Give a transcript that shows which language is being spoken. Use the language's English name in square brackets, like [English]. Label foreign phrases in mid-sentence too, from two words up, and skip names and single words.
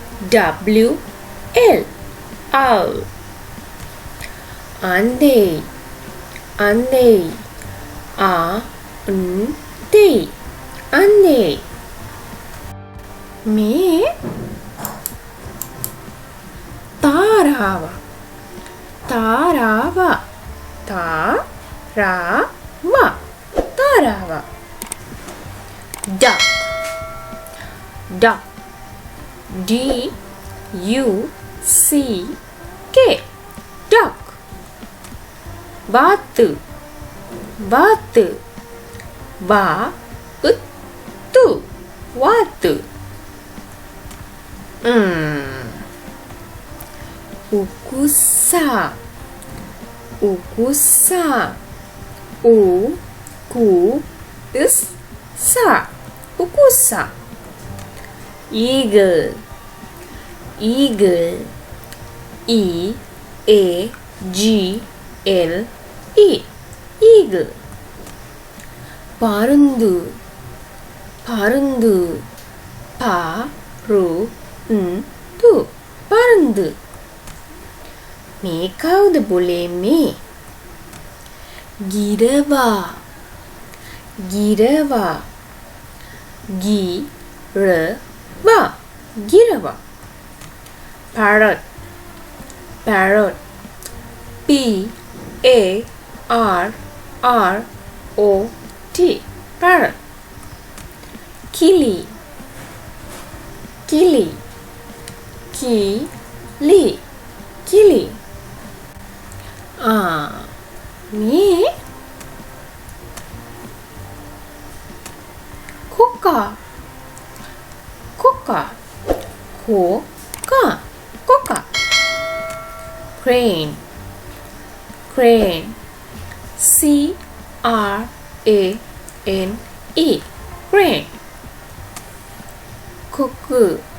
[Sinhala] අන්දේ. අන්දේ. මේ තාරාව. [English] duck. D-U-C-K. duck. வாத்து. [Tamil] வாத்து. ukusa. [Sinhala] ukusa. [English] eagle. E-A-G-L-E. eagle. [Tamil] பருந்து. පරුන්දු. [Sinhala] මේ කවුද බොලේ මේ? ගිරවා. [English] parrot. P-A-R-R-O-T. parrot. Kili. [Sinhala] මේ කොක්කා. [English] crane. C-R-A-N-E. crane. cuckoo.